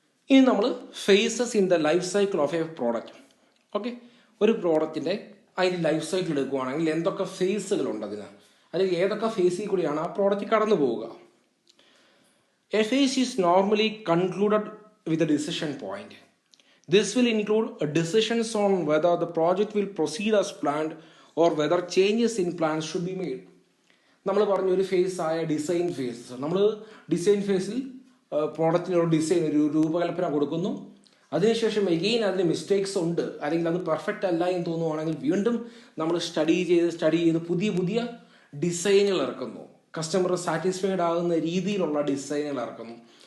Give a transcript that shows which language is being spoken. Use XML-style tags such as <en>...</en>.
<ml>ഇനി നമ്മൾ</ml> <en>Phases in the life cycle of a product.</en> <ml>Okay, ഒരു പ്രോഡക്റ്റിൻ്റെ അതിൻ്റെ ലൈഫ് സൈക്കിൾ എടുക്കുകയാണെങ്കിൽ എന്തൊക്കെ ഫേസുകളുണ്ട് അതിന്, അല്ലെങ്കിൽ ഏതൊക്കെ ഫേസിൽ കൂടിയാണ് ആ പ്രോഡക്റ്റ് കടന്നു പോവുക.</ml> <en>A phase is normally concluded with a decision point. This will include decisions on whether the project will proceed as planned or whether changes in plans should be made.</en> <ml>നമ്മൾ പറഞ്ഞൊരു ഫേസ് ആയ design face. നമ്മൾ design ഫേസിൽ പ്രോഡക്റ്റിന് ഒരു design, ഒരു രൂപകൽപ്പന കൊടുക്കുന്നു. അതിനുശേഷം എഗെയിൻ അതിന് മിസ്റ്റേക്സ് ഉണ്ട്, അല്ലെങ്കിൽ അത് പെർഫെക്റ്റ് അല്ല എന്ന് തോന്നുവാണെങ്കിൽ വീണ്ടും നമ്മൾ സ്റ്റഡി ചെയ്ത് പുതിയ പുതിയ ഡിസൈനുകൾ ഇറക്കുന്നു. കസ്റ്റമർ സാറ്റിസ്ഫൈഡ് ആകുന്ന രീതിയിലുള്ള ഡിസൈനുകൾ ഇറക്കുന്നു.</ml>